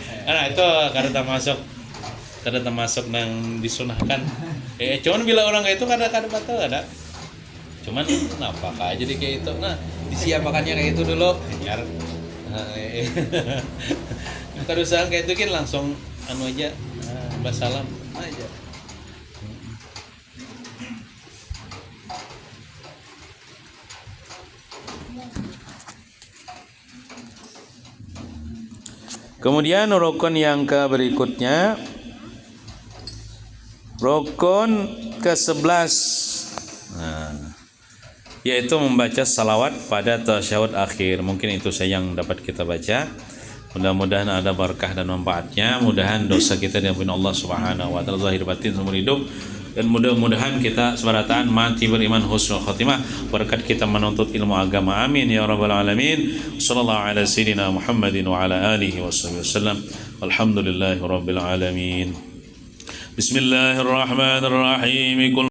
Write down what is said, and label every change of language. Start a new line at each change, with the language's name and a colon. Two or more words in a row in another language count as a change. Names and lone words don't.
Banjar: Nah itu kada termasuk nang disunahkan. Cuman bila orang kayak itu kada batal ada. Cuman kenapa aja jadi kayak itu. Nah, disiapakannya kayak itu dulu. Biar kada usah kayak itu kan langsung anu aja. Basalam aja.
Indonesian: Kemudian rukun yang berikutnya, rukun ke-11, yaitu membaca salawat pada tasyahud akhir. Mungkin itu saja yang dapat kita baca. Mudah-mudahan ada berkah dan manfaatnya. Mudahan dosa kita diampuni Allah
Arabic: سبحانه وتعالى
Indonesian: zahir batin seumur hidup, dan mudah-mudahan kita sebarataan mati beriman
Arabic: حسن الخاتمة
Indonesian: berkat kita menuntut ilmu agama.
Arabic: آمين يا رب العالمين. صلى الله على سيدنا محمد وعلى آله وسلم. الحمد لله رب العالمين. بسم الله الرحمن الرحيم.